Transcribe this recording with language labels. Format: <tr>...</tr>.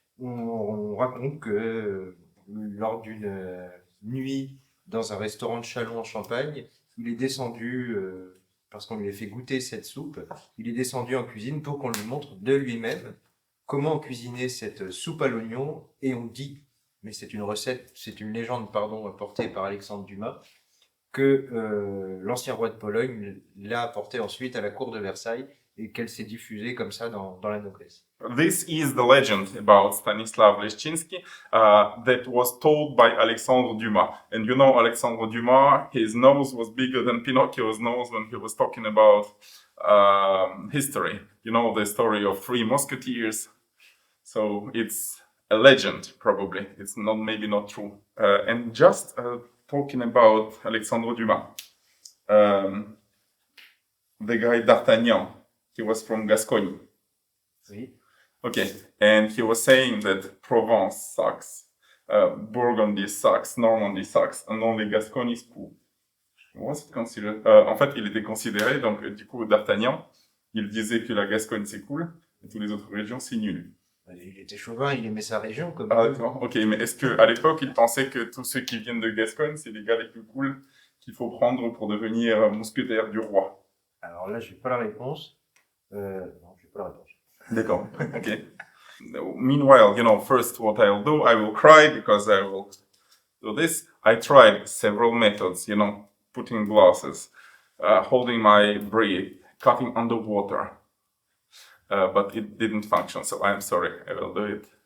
<fr>On raconte que lors d'une nuit dans un restaurant de Châlons en Champagne, il est descendu, parce qu'on lui a fait goûter cette soupe, il est descendu en cuisine pour qu'on lui montre de lui-même comment cuisiner cette soupe à l'oignon. Et on dit, mais c'est une recette, c'est une légende, pardon, apportée par Alexandre Dumas, que l'ancien roi de Pologne l'a apportée ensuite à la cour de Versailles et qu'elle s'est diffusée comme ça dans la noblesse.</fr> <en>This is the legend about Stanisław Leszczyński that was told by Alexandre Dumas. And you know Alexandre Dumas, his nose was bigger than Pinocchio's nose when he was talking about history. You know the story of Three Musketeers. So it's a legend, probably. It's maybe not true. And just talking about Alexandre Dumas, the guy D'Artagnan, he was from Gascony.</en> <fr>Oui.</fr> <en>Okay, and he was saying that Provence sucks, Burgundy sucks, Normandy sucks, and only Gascony is cool. Was it considered?</en> <fr>En fait, il était considéré, donc du coup, D'Artagnan, il disait que la Gascogne c'est cool, et toutes les autres régions c'est nul. Il était chauvin, il aimait sa région comme Ah d'accord, ok, mais est-ce qu'à l'époque, il pensait que tous ceux qui viennent de Gascogne, c'est les gars les plus cool qu'il faut prendre pour devenir mousquetaire du roi? Alors là, j'ai pas la réponse. Non, j'ai pas la réponse. D'accord, okay.</fr> <en>Meanwhile, first what I'll do, I will cry because I will do this. I tried several methods, putting glasses, holding my breath, cutting underwater. But it didn't function, so I'm sorry, I will do it.</en>